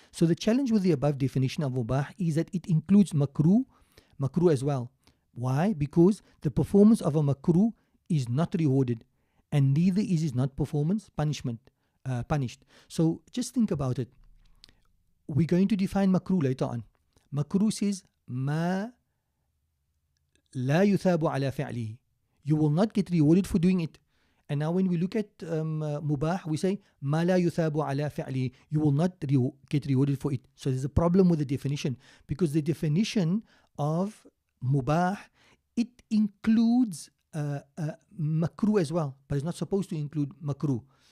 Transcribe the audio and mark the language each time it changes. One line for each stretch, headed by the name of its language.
English: So the challenge with the above definition of mubah is that it includes makruh as well. Why? Because the performance of a makruh is not rewarded, and neither is his not performance punished. So just think about it. We're going to define makruh later on. Makruh says
Arabic: ما لا يثاب على فعله.
English: You will not get rewarded for doing it. And now when we look at mubah, we say
Arabic: ما لا يثاب على فعله.
English: You will not get rewarded for it. So there's a problem with the definition, because the definition of mubah, it includes makruh as well, but it's not supposed to include makruh.